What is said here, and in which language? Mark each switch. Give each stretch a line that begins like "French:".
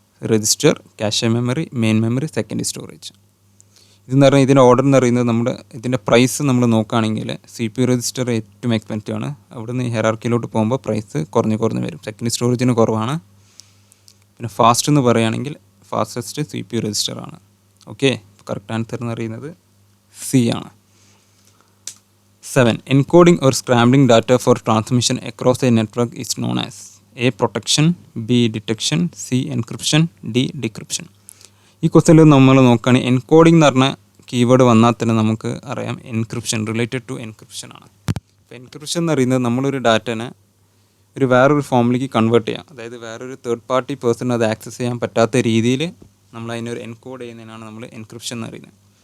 Malayalam: Register, cache memory, main memory, secondary storage. ഇതെന്ന് പറഞ്ഞാൽ ഇതിൻ്റെ ഓർഡർ എന്ന് പറയുന്നത് നമ്മുടെ ഇതിൻ്റെ പ്രൈസ് നമ്മൾ നോക്കുകയാണെങ്കിൽ CPU രജിസ്റ്റർ ഏറ്റവും എക്സ്പെൻസീവ് ആണ്. അവിടെ നിന്ന് ഹൈറാർക്കിയിലോട്ട് പോകുമ്പോൾ പ്രൈസ് കുറഞ്ഞ് വരും. സെക്കൻഡറി സ്റ്റോറേജിന് കുറവാണ്. പിന്നെ ഫാസ്റ്റ് എന്ന് പറയുകയാണെങ്കിൽ ഫാസ്റ്റസ്റ്റ് CPU രജിസ്റ്റർ ആണ്. ഓക്കെ, കറക്റ്റ് ആൻസർ എന്ന് പറയുന്നത് സി ആണ്. 7.
English: Encoding or scrambling data for transmission across a network is known as A. Protection, B. Detection, C. Encryption, D. Decryption.
Malayalam: ഈ ക്വസ്റ്റ്യനിൽ നമ്മൾ നോക്കുകയാണെങ്കിൽ എൻകോഡിംഗ് എന്ന് പറഞ്ഞ കീവേഡ് വന്നാൽ തന്നെ നമുക്ക് അറിയാം എൻക്രിപ്ഷൻ, റിലേറ്റഡ് ടു എൻക്രിപ്ഷൻ ആണ്. അപ്പോൾ എൻക്രിപ്ഷൻ എന്ന് പറയുന്നത് നമ്മളൊരു ഡാറ്റനെ വേറൊരു ഫോമിലേക്ക് കൺവേർട്ട് ചെയ്യാം. അതായത് വേറൊരു തേർഡ് പാർട്ടി പേഴ്സൺ അത് ആക്സസ് ചെയ്യാൻ പറ്റാത്ത രീതിയിൽ നമ്മൾ അതിനൊരു എൻകോഡ് ചെയ്യുന്നതിനാണ് നമ്മൾ എൻക്രിപ്ഷൻ എന്ന് പറയുന്നത്.